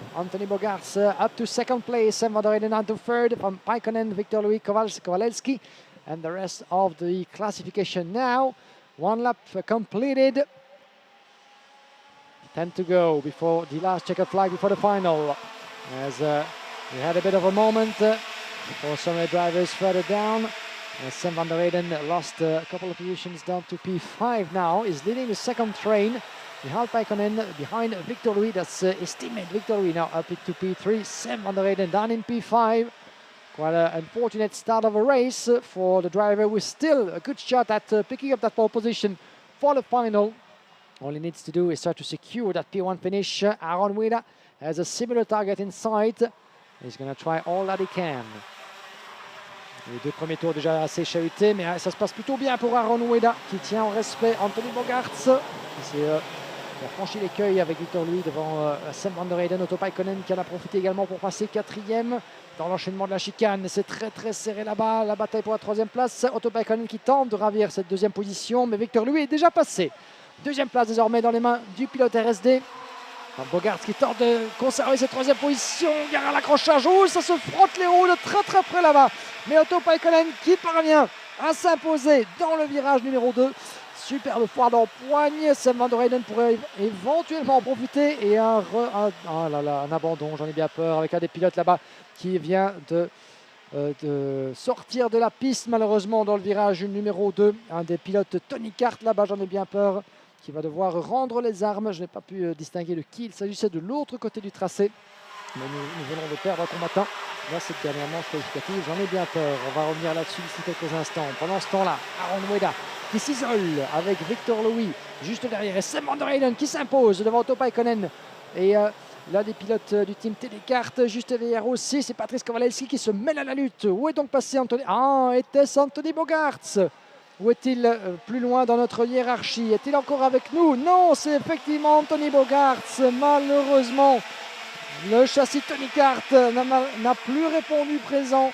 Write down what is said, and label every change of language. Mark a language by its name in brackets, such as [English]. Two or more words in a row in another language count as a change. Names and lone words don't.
[English] Anthony Bogarts up to second place, Sam van der Heyden on to third, from Paikonen, Victor Louis, Kowalski, and the rest of the classification now. One lap completed. 10 to go before the last checkered flag before the final. As we had a bit of a moment for some of the drivers further down. Sam van der Heyden lost a couple of positions down to P5 now. Is leading the second train. Behind Paikonen, behind Victor Louis. That's his teammate Victor Louis now up into P3. Sam van der Heyden down in P5. Quite an unfortunate start of a race for the driver with still a good shot at picking up that pole position for the final. All he needs to do is try to secure that P1 finish. Aaron Weda has a similar target in sight. He's going to try all that he can. [French] Les 2 premiers tours déjà assez chahutés, mais ça se passe plutôt bien pour Aaron Weda qui tient en respect Anthony Bogarts. Il a franchi l'écueil avec Victor Louis devant Sam van der Heyden. Otto Paikonen qui en a profité également pour passer 4e dans l'enchaînement de la chicane. C'est très très serré là-bas, la bataille pour la 3e place. Otto Paikonen qui tente de ravir cette 2e position, mais Victor Louis est déjà passé. 2e place désormais dans les mains du pilote RSD. Bogarts qui tente de conserver cette 3e position. Gare à l'accrochage. Oh, ça se frotte les roues de très très près là-bas. Mais Otto Paikonen qui parvient à s'imposer dans le virage numéro 2. Superbe foire d'empoigne. Sam van der Heyden pourrait éventuellement en profiter. Et un abandon, j'en ai bien peur, avec un des pilotes là-bas qui vient de sortir de la piste malheureusement dans le virage numéro 2. Un des pilotes Tony Kart là-bas, j'en ai bien peur. qui va devoir rendre les armes. Je n'ai pas pu distinguer de qui il s'agissait de l'autre côté du tracé. Mais nous venons de perdre un combattant dans cette dernière manche qualificative. J'en ai bien peur. On va revenir là-dessus d'ici quelques instants. Pendant ce temps-là, Aaron Weda qui s'isole avec Victor Louis juste derrière. Et Sam van der Heyden qui s'impose devant Otto Paikkonen. Et l'un des pilotes du team Télécart juste derrière aussi, c'est Patrice Kowalewski qui se mêle à la lutte. Où est donc passé Anthony? Ah, était-ce Anthony Bogaerts? Où est-il plus loin dans notre hiérarchie? Est-il encore avec nous? Non, c'est effectivement Anthony Bogaerts. Malheureusement, le châssis Tony Kart n'a plus répondu présent.